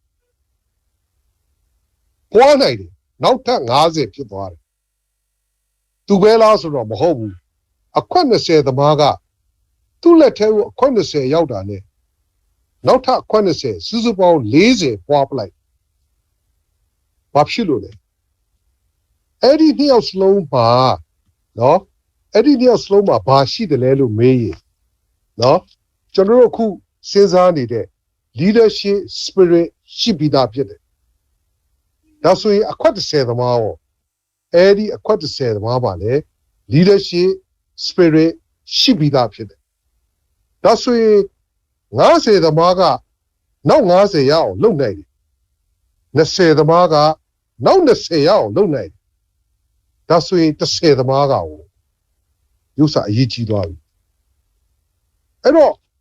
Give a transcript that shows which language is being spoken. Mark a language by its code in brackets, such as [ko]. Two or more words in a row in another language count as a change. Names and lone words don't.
[my] ပွားနိုင်တယ်နောက်ထပ်50ဖြစ်သွားတယ်သူပဲလားဆိုတော့မဟုတ်ဘူးအခွက်20သမားကသူ့လက်ထဲကိုအခွက်20ရောက်တာနဲ့နောက်ထပ်အခွက်20စု စုပေါင်း40ပွားပလိုက်ဘာဖြစ်လို့လဲအဲ့ဒီနှစ်ယောက်စလုံးမှာနော်အဲ့ဒီနှစ်ယောက်စလုံးမှာဘာ ရှိတယ်လဲလို့မေးရင်နော်ကျွန်တော်တို့အခုစဉ်းစားနေတဲ့ [en] leadership spirit [my] ရှိပြီးသား ဖြစ်တယ်ဒါဆိုရင်အခွက်30သမားရောအဲ့ဒီအခွက်30သမားပါလေ [en] leadership spirit [my] ရှိပြီးသားဖြစ်တယ်ဒါဆိုရင်50သမားကနောက်50ရအောင်လုပ်နိုင်တယ်20သမားကနောက်20ရအောင်လုပ်နိုင်တယ်ဒါဆိုရင်30သမားကရောရုပ်စာအရေးကြီးသွားပြီအဲ့တော့